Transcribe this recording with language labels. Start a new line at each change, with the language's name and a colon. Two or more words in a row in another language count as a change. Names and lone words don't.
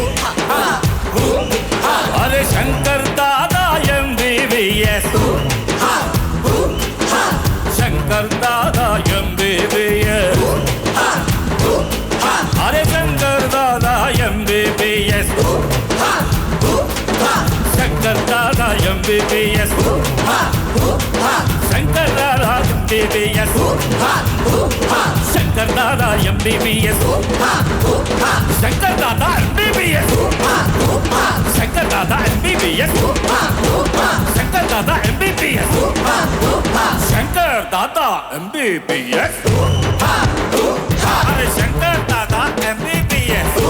Hindi: अरे शंकर दादा MBBS शंकर दादा MBBS अरे शंकर दादा MBBS
Telugu: शंकर दादा MBBS शंकर दादा MBBS శంకర్ దాదా MBBS శంకర్ దాదా MBBS శంకర్ దాదా MBBS శంకర్ దాదా MBBS శంకర్ దాదా MBBS అరే శంకర్ దాదా MBBS